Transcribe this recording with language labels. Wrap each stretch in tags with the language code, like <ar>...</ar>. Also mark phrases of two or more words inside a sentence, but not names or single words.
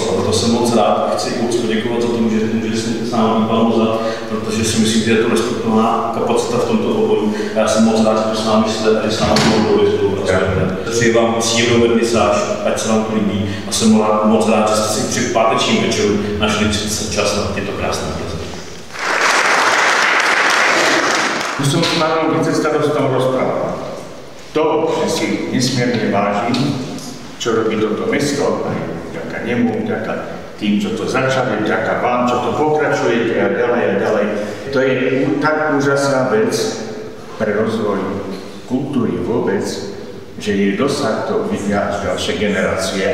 <cs>A to jsem moc rád a chci moc poděkovat za to, že můžete s námi Palmoza, protože si myslím, že je to respektovaná kapacita v tomto oboru. Já jsem moc rád, že to s námi jste a že s námi budou spolupracujete. Přeji vám příjemnou vernisáž, ať se vám to líbí. A jsem moc rád, že jste si při pátečním večeru našli čas na tyto krásné obrazy.</cs> <sk>Už som s pánom vicestarostom rozprával. To, že si nesmierne vážim, čo robí toto mesto, aj vďaka nemu, vďaka tým, čo to začali, vďaka vám, čo to pokračujete a ďalej. To je tak úžasná vec pre rozvoj kultúry vôbec, že jej dosah to vidia až ďalšie generácie.</sk>